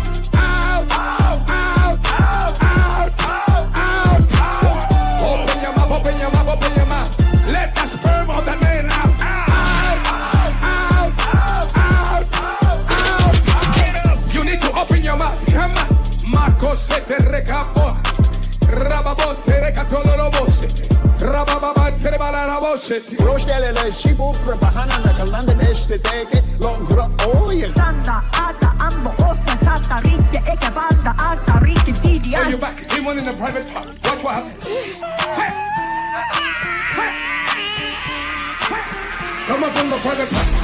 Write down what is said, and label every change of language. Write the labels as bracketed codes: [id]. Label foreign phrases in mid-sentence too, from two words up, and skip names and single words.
[en] Out. Open your mouth. Let the sperm of that man out. Out. You need to open your mouth. Come on. Marco se te recapo. Rababote recatolorobosete. Rabababa trebalarabosete. Roștelele și bucră Bahana na kalanda nește teke Longră oie Sanda ata ambo osa tata rite eke banda ata rite didi. Oh, you're back. He went in the private part. Watch what happens. Come up from the private part.